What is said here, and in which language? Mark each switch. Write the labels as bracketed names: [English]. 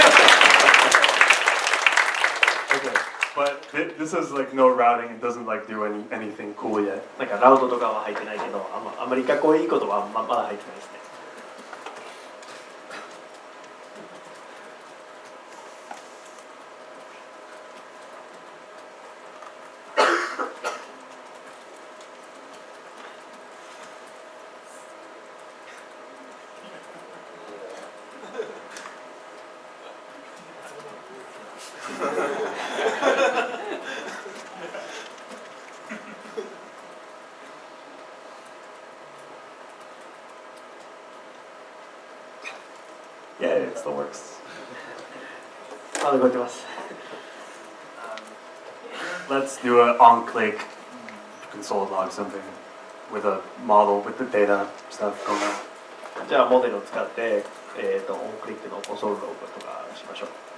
[English] Okay, but this is like no routing. It doesn't like do anything cool yet. [Japanese] なんかラウドとかは入ってないけど、あまりかっこいいことはまだ入ってないですね。 [English] Yeah, it still works. [Japanese] まだ動いてます。 [English] Let's do an on-click console log something with a model with the data stuff going on. [Japanese] じゃあモデルを使って、オンクリックのコンソールログとかしましょう。